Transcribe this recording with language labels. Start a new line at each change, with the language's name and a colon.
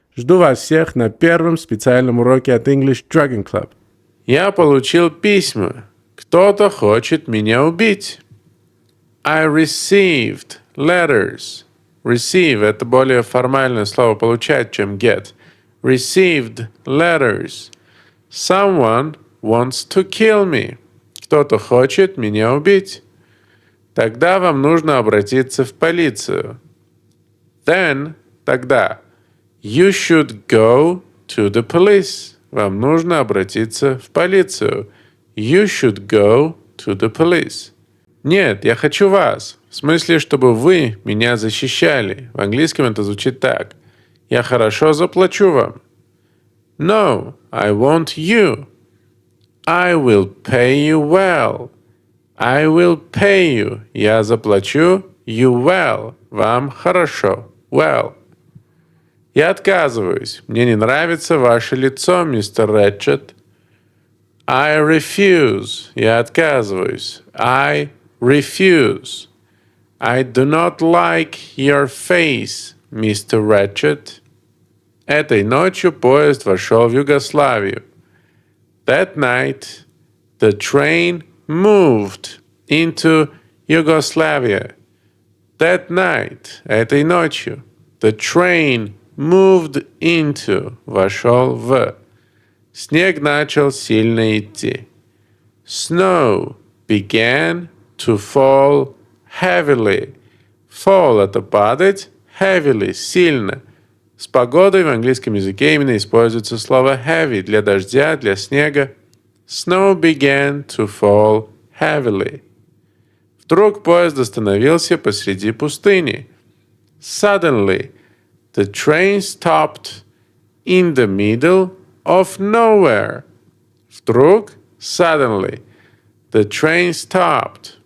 Russian: Жду вас всех на первом специальном уроке от English Dragon Club. Я получил письма. Кто-то хочет меня убить.
English: I received letters.
Russian: Receive — это более формальное слово получать, чем get.
English: Received letters. Someone wants to kill me.
Russian: Кто-то хочет меня убить. Тогда вам нужно обратиться в полицию.
English: Then — тогда. You should go to the police.
Russian: Вам нужно обратиться в полицию.
English: You should go to the police.
Russian: Нет, я хочу вас. В смысле, чтобы вы меня защищали. В английском это звучит так. Я хорошо заплачу вам.
English: No, I want you. I will pay you well. I will pay you.
Russian: Я заплачу.
English: You well.
Russian: Вам хорошо. Well. Я отказываюсь. Мне не нравится ваше лицо, мистер Рэтчет.
English: I refuse.
Russian: Я отказываюсь.
English: I refuse. I do not like your face, Mr.
Russian: Ratchet. Этой ночью поезд вошел в Югославию.
English: That night, the train moved into Yugoslavia. That night,
Russian: этой ночью,
English: the train moved into,
Russian: вошел в. Снег начал сильно идти.
English: Snow began to fall heavily.
Russian: Fall — это падать, heavily — сильно. С погодой в английском языке именно используется слово heavy для дождя, для снега.
English: Snow began to fall heavily.
Russian: Вдруг поезд остановился посреди пустыни.
English: Suddenly, the train stopped in the middle of nowhere. Вдруг, suddenly, the train stopped.